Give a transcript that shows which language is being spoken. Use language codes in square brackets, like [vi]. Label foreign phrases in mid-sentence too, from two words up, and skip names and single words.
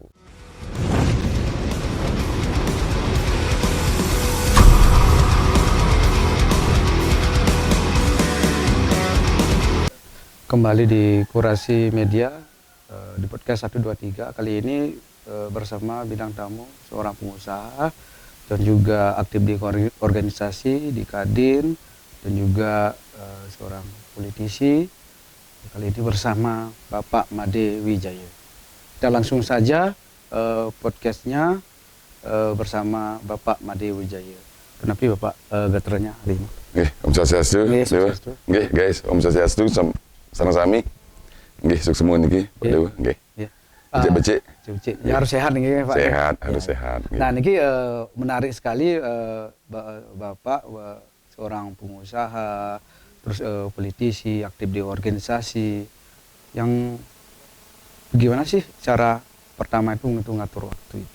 [id] Kembali di Kurasi Media di podcast 123 kali ini bersama bintang tamu seorang pengusaha dan juga aktif di organisasi di Kadin dan juga seorang politisi. Kali ini bersama Bapak Made Wijaya. Kita langsung saja podcastnya bersama Bapak Made Wijaya. Kenapa Bapak gaternya hari ini? [ban] Om Swastiastu. Nggih, guys, Om Swastiastu sareng-sami. Nggih, sukses semua niki, Pak Dewa. Nggih. Becik-becik. [id] Ya, harus sehat nih Pak. Sehat, harus sehat. Nah, niki menarik sekali Bapak seorang pengusaha, terus politisi, aktif di organisasi. Yang gimana sih cara pertama itu ngatur waktu itu?